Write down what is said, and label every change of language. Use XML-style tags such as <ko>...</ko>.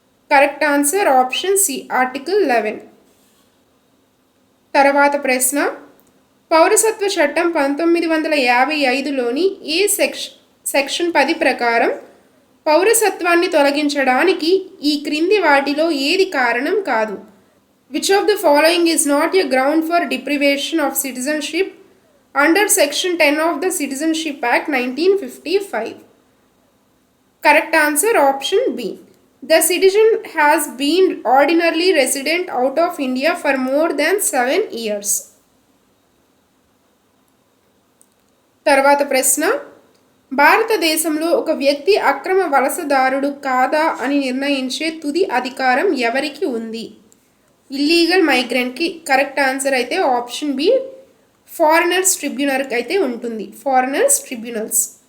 <en>correct answer option C,</en> <te>article 11. తర్వాత ప్రశ్న, పౌరసత్వ చట్టం 1955లోని ఏ సెక్షన్ 10 ప్రకారం పౌరసత్వాన్ని తొలగించడానికి ఈ క్రింది వాటిలో ఏది కారణం కాదు?</te> <en>Which of the following is not a ground for deprivation of citizenship under section 10 of the citizenship act 1955? Correct answer option B, the citizen has been ordinarily resident out of India for more than 7 years.</en> <te>తర్వాత ప్రశ్న, భారతదేశంలో ఒక వ్యక్తి అక్రమ వలసదారుడు కాదా అని నిర్ణయించే తుది అధికారం ఎవరికి ఉంది? ఇల్లీగల్ మైగ్రెంట్కి.</te> <en>correct answer</en> <te>అయితే ఆప్షన్ బి, ఫారినర్స్ ట్రిబ్యునల్కి అయితే ఉంటుంది, ఫారినర్స్ ట్రిబ్యునల్స్.</te>